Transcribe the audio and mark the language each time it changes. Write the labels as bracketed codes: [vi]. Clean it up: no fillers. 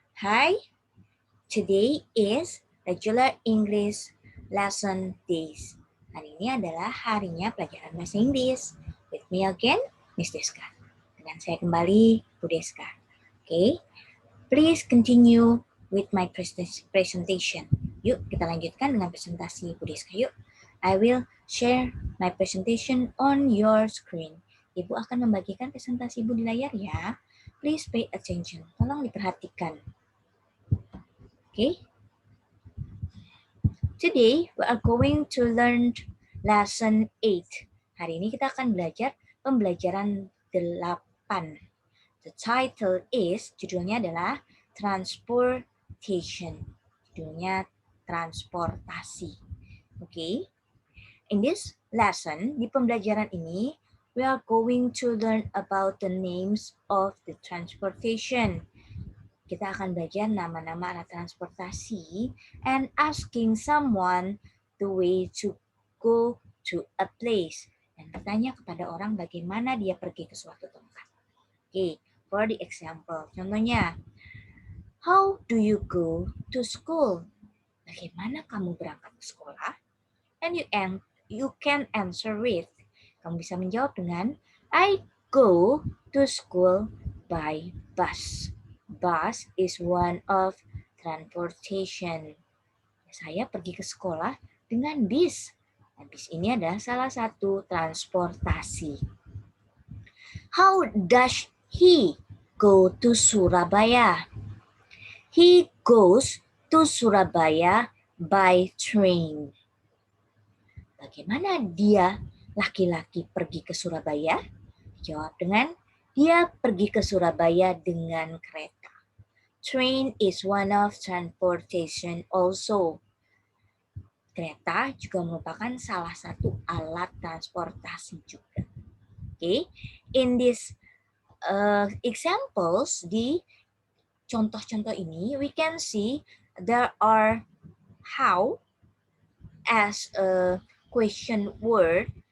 [en] Hi, today is regular English lesson days. [id] Hari ini adalah harinya pelajaran bahasa Inggris. [en] With me again, Miss Deska. [id] Dengan saya kembali, Bu Deska. [en] Okay, please continue with my presentation. [id] Yuk, kita lanjutkan dengan presentasi Bu Deska. [en] Yuk, I will share my presentation on your screen. [id] Ibu akan membagikan presentasi Ibu di layar ya. [en] Please pay attention. [id] Tolong diperhatikan. [en] Okay. Today we are going to learn lesson 8. [id] Hari ini kita akan belajar pembelajaran 8. [en] The title is, [id] judulnya adalah [en] transportation. [id] Judulnya transportasi. Okay. [en] In this lesson, [id] di pembelajaran ini, [en] we are going to learn about the names of the transportation. [id] Kita akan belajar nama-nama alat transportasi [en] and asking someone the way to go to a place. [id] Dan bertanya kepada orang bagaimana dia pergi ke suatu tempat. [en] Okay, for the example, contohnya, how do you go to school? [id] Bagaimana kamu berangkat ke sekolah? [en] And you can answer with. [id] Kamu bisa menjawab dengan [en] I go to school by bus. Bus is one of transportation. [id] Saya pergi ke sekolah dengan bis. Bis ini adalah salah satu transportasi. [en] How does he go to Surabaya? He goes to Surabaya by train. [id] Bagaimana dia laki-laki pergi ke Surabaya? Jawab dengan dia pergi ke Surabaya dengan kereta. [en] Train is one of transportation also. [id] Kereta juga merupakan salah satu alat transportasi juga. Okay. [en] In these examples, [id] di contoh-contoh ini, [en] we can see there are how as a question word.